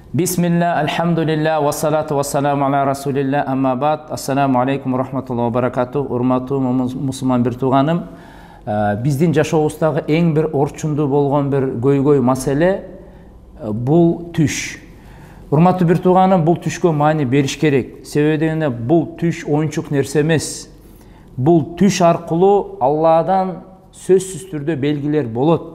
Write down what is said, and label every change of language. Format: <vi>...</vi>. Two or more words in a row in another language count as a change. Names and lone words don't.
<ar>بسم الله، الحمد لله، والصلاة والسلام على رسول الله، أما بعد. السلام عليكم ورحمة الله وبركاته.</ar> <ky>Урматтуу мусулман бир тууганым, биздин жашообуздагы эң бир орчундуу болгон бир көйгөй маселе бул түш. Урматтуу бир тууганым, бул түшкө маани бериш керек. Себеби дегенде бул түш оюнчук нерсе эмес. Бул түш аркылуу Алладан сөзсүз түрдө белгилер болот.</ky>